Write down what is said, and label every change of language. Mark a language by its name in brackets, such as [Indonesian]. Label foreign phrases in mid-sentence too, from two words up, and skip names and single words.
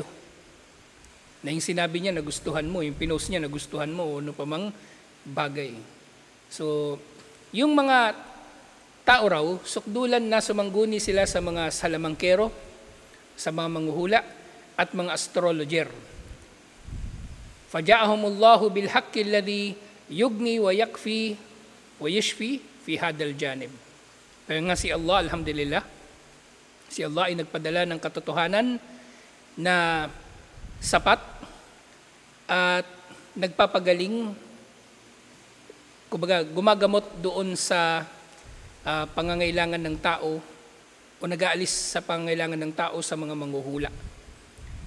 [Filipino] Na yung sinabi niya, nagustuhan mo, yung pinost niya, nagustuhan mo, o ano pa mang bagay. So, yung mga tao raw, sukdulan na sumangguni sila sa mga salamangkero, sa mga manghuhula, at mga astrologer. [Arabic] فجاءهم الله بالحق الذي يغني ويكفي ويشفي في هذا الجانب. [Filipino] Kaya nga si Allah, alhamdulillah, si Allah ay nagpadala ng katotohanan na sapat at nagpapagaling, kumbaga gumagamot doon sa pangangailangan ng tao o nag-aalis sa pangangailangan ng tao sa mga manghuhula.